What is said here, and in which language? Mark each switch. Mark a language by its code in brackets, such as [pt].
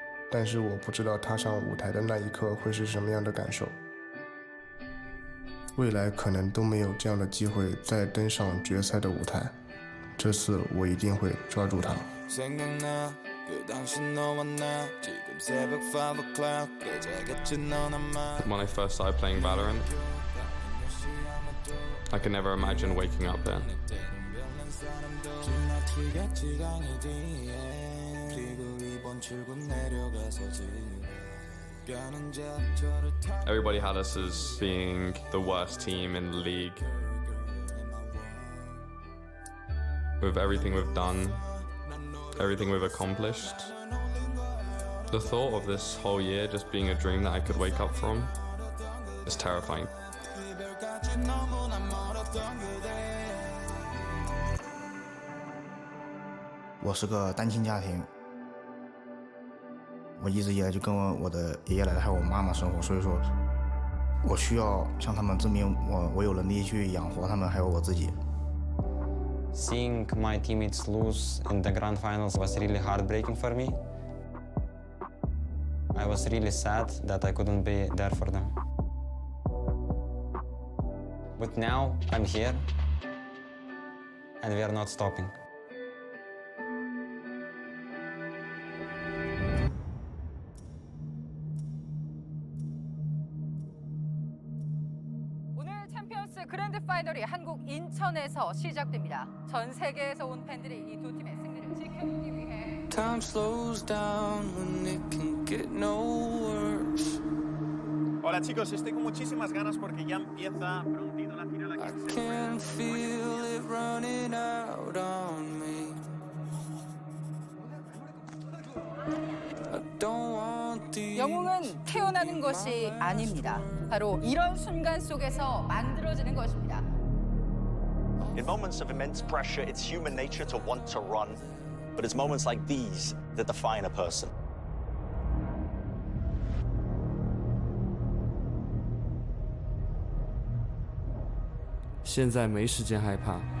[zh] 但是我不知道踏上舞台的那一刻会是什么样的感受。未来可能都没有这样的机会再登上决赛的舞台，这次我一定会抓住它。 [en] When I first started playing Valorant, I could never imagine waking up there. Everybody had us as being the worst team in the league. With everything we've done, everything we've accomplished, the thought of this whole year just being a dream that I could wake up from is terrifying. [zh] 我是个单亲家庭，我一直以来就跟我的爷爷奶奶还有我妈妈生活，所以说，我需要向他们证明我有能力去养活他们，还有我自己。 [en] Seeing my teammates lose in the grand finals was really heartbreaking for me. I was really sad that I couldn't be there for them. But now I'm here, and we are not stopping. [ko] 그랜드 파이널이 한국 인천에서 시작됩니다. 전 세계에서 온 팬들이 이 두 팀의 승리를 지켜보기 위해 [en] Time slows down when it can get no worse. [es] Hola chicos, estoy con muchísimas ganas porque ya empieza prontito la final aquí en Seoul. [en] I can feel it running out on me. I don't want the [ko] 영웅은 태어나는 것이 아닙니다. 바로 이런 순간 속에서 만들어지는 것입니다. [en] In moments of immense pressure, it's human nature to want to run, but it's moments like these that define a person. [zh] Now 没时间害怕。